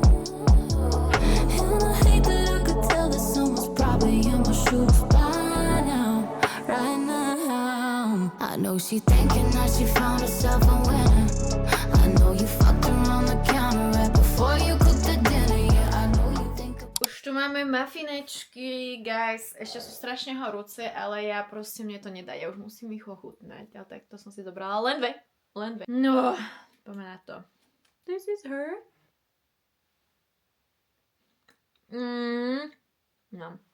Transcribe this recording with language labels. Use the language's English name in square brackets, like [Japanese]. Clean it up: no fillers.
[English] And I hate that I could tell that someone's probably in my shoes by now, right now. I know she thinking that she found herself a winner. I know you fucked around the counter right before you cooked the dinner. Yeah, I know you think. [Slovak] Už tu máme mafinečky, guys. Ešte sú strašne horúce, ale ja proste mne to nedá. Ja už musím ich ochutnať. Ale tak to som si dobrala len dve. No, poďme na to. [English] This is her. [Slovak] No.